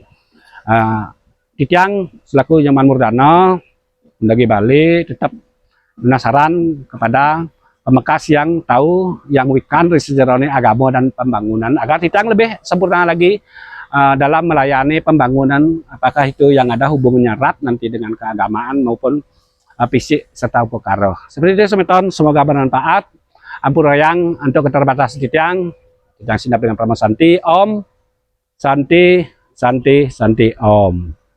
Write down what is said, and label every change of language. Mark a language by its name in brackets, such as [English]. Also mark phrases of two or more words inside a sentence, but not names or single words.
[Indonesian] Titiang selaku Nyoman Murdana Mendaki Bali tetap penasaran kepada pemekas yang tahu, yang wikan sejarahnya agama dan pembangunan, agar Titiang lebih sempurna lagi dalam melayani pembangunan, apakah itu yang ada hubungannya erat nanti dengan keagamaan maupun fisik serta upekaro. Seperti itu, semeton, semoga bermanfaat. Ampurayang untuk keterbatasan Titiang sinap dengan Prama Santi, [Sanskrit] Om Santi Santi Santi Om.